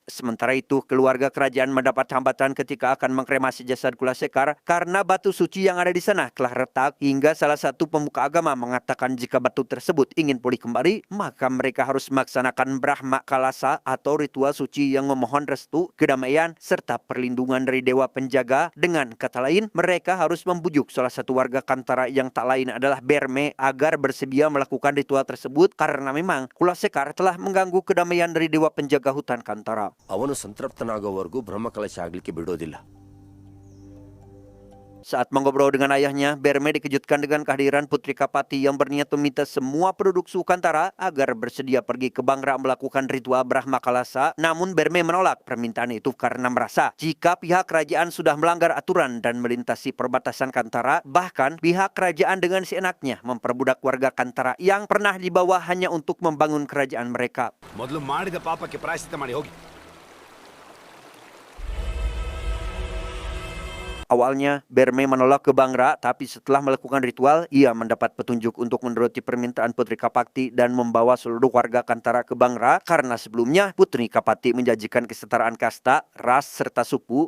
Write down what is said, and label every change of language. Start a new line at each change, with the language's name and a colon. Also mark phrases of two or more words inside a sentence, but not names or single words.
Indonesian: Sementara itu, keluarga kerajaan mendapat hambatan ketika akan mengkremasi jasad Kula Sekar karena batu suci yang ada di sana telah retak hingga salah satu pemuka agama mengatakan jika batu tersebut ingin pulih kembali, maka mereka harus melaksanakan Brahma Kalasa atau ritual suci yang memohon restu, kedamaian, serta perlindungan dari dewa penjaga. Dengan kata lain, mereka harus membujuk salah satu warga Kantara yang tak lain adalah Berme agar bersedia melakukan ritual tersebut karena memang Kula Sekar telah mengganggu kedamaian dari dewa penjaga hutan Kantara.
Kannada: ಅವನು ಸಂತೃಪ್ತನಾಗುವವರೆಗೂ ಬ್ರಹ್ಮಕಲಶ ಆಗಲಿಕ್ಕೆ ಬಿಡೋದಿಲ್ಲ.
Indonesian: Saat mengobrol dengan ayahnya, Berme dikejutkan dengan kehadiran Putri Kapati yang berniat meminta semua penduduk suku Kantara agar bersedia pergi ke Bangra melakukan ritual Brahma Kalasa. Namun Berme menolak permintaan itu karena merasa jika pihak kerajaan sudah melanggar aturan dan melintasi perbatasan Kantara, bahkan pihak kerajaan dengan seenaknya memperbudak warga Kantara yang pernah dibawa hanya untuk membangun kerajaan mereka.
Kannada: ಮೊದಲು ಮಾಡಿದ ಪಾಪಕ್ಕೆ ಪ್ರಾಯಶ್ಚಿತ್ತ ಮಾಡಿ ಹೋಗಿ.
Indonesian: Awalnya, Berme menolak ke Bangra, tapi setelah melakukan ritual, ia mendapat petunjuk untuk menuruti permintaan Putri Kapati dan membawa seluruh warga Kantara ke Bangra karena sebelumnya Putri Kapati menjanjikan kesetaraan kasta, ras, serta suku.